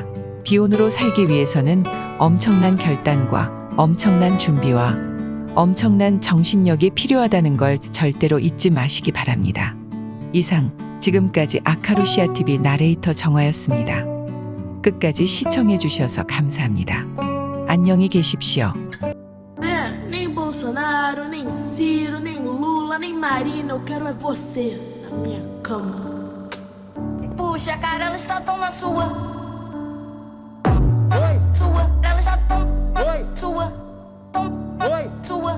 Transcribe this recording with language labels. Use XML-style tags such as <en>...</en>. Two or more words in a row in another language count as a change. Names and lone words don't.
<ko>비혼으로 살기 위해서는 엄청난 결단과 엄청난 준비와 엄청난 정신력이 필요하다는 걸 절대로 잊지 마시기 바랍니다. 이상 지금까지 아카루시아TV 나레이터 정화였습니다. 끝까지 시청해 주셔서 감사합니다. 안녕히 계십시오.</ko> <pt>Nem Bolsonaro, nem Ciro, nem Lula, nem Marina, eu quero é você na minha cama. Puxa, cara, ela está tão na sua. Sua, ela está tão sua. Sua, tá tão sua.</pt>